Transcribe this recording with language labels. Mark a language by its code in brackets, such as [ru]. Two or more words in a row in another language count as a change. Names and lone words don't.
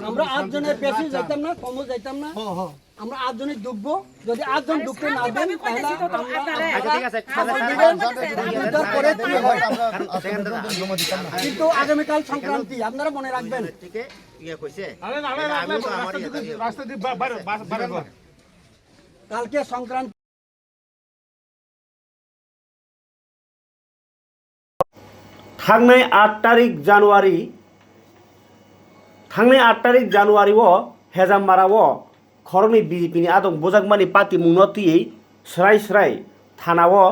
[bn] আমরা 8 জনের বেশি যাইতাম না কমও যাইতাম না আমরা 8 জনই দেখব যদি 8 জন ঢুকতে না দেন তাহলে আচ্ছা ঠিক আছে উদ্ধার করে কি হয় কিন্তু আগামী কাল সংক্রান্তি আপনারা মনে রাখবেন থেকে ইয়া কইছে আরে আমি তো আমার রাস্তা দিয়ে বাইরে কালকে সংক্রান্তি [trp] थांनाय 8 तारिख जानुवारी हेजामाराव खरंनि बीजेपी नि आदं बोजागमानि पार्टी मुंनतियै स्राय थानाव